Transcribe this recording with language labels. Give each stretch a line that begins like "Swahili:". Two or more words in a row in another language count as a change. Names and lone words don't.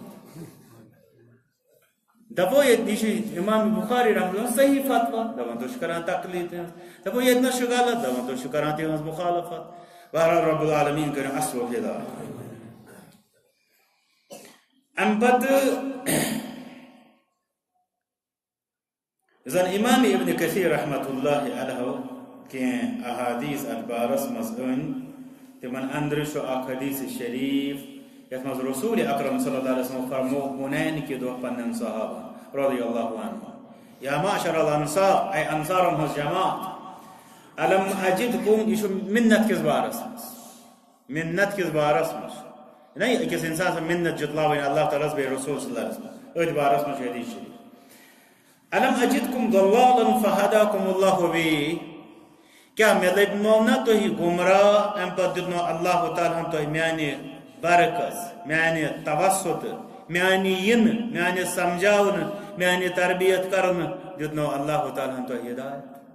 Kashmiri: دپو یہِ چھُ امام بخاری
Arabic: رحمۃ اللہ
Kashmiri: صحیح فتوا دپان تُہۍ چھِو کران تقلیٖد تِہٕنٛز دپو ییٚتنس چھُ غلط دپان تُہۍ چھِو کران تِہٕنٛز مُخالفت بہرحال
Arabic: رب العالمیٖن
Kashmiri: کٔرِنۍ اصل ہدایت امہِ پتہٕ زن امام ابن کثیر
Arabic: رحمۃ اللہ علیہ
Kashmiri: کینٛہہ احادیث اتھ بارس منٛز أنۍ تِمن اندرٕ چھُ اکھ حدیث شریٖف یتھ منٛز رسول اکرم
Arabic: صلی اللہ علیہ وسلم
Kashmiri: فرمو حُنین کہِ دۄہ پننٮ۪ن صحابن
Arabic: رضی اللہ عنہم یا معشر الانصار
Kashmiri: اے انصارن ہٕنٛز جماعت
Arabic: الم اجدکم
Kashmiri: یہِ چھُ مِنت کِس بارس منٛز نہ أکِس انسان سٕنٛز مِنت جُتلاوٕنۍ اللہ تعالیٰ بیٚیہِ رسول
Arabic: صلی اللہ علیہ وسلم
Kashmiri: أتھۍ بارس منٛز چھُ حدیث شریٖف
Arabic: الم اجدکم ضلالا فہداکم اللہ بی
Kashmiri: کیٛاہ مےٚ لٔبۍمو نہ تُہۍ گمراہ امہِ پتہٕ دیُتنو اللہ تعالیٰ ہن تۄہہِ میانہِ برعکس میانہِ توسُط میانہِ یِنہٕ میانہِ سمجھاونہٕ میانہِ تربیت کرنہٕ دیُتنو اللہ تعالیٰ ہن تۄہہِ ہدایت